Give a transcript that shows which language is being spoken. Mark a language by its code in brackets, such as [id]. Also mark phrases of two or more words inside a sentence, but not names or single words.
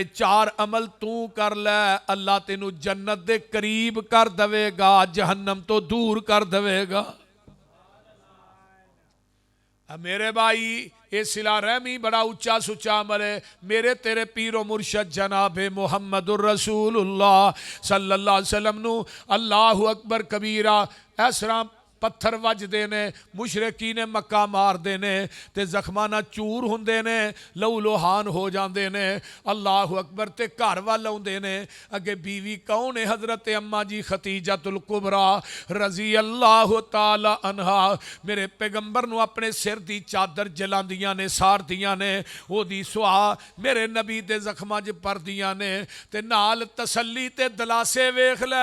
[pa] چار عمل توں کر لے اللہ تینوں جنت دے قریب کر دیوے گا، جہنم توں دور کر دیوے گا. میرے بھائی یہ صلہ رحمی بڑا اُچا سُچا عمل ہے. میرے تیرے پیر و مرشد جنابِ محمد رسول اللہ [ar] صلى الله عليه وسلم [pa] نوں [ar] الله أكبر كبيرا [pa] ایسرا پتھر وجدے نے، مشرکی نے مکہ ماردے نے تے زخماں نا چور ہوندے نے، لہو لہان ہو جاتے نے. [ar] الله أكبر [pa] تے گھر وال آؤندے نے. اگے بیوی کون ہے? حضرت اماں جی خدیجۃ الکبریٰ [ar] رضي الله تعالى عنها [pa] میرے پیغمبر نوں اپنے سر دی چادر جلاندیاں نے، ساڑدیاں نے، اودی سہا میرے نبی دے زخماں چ پردیاں نے تے نال تسلی تے دلاسے ویکھ لے.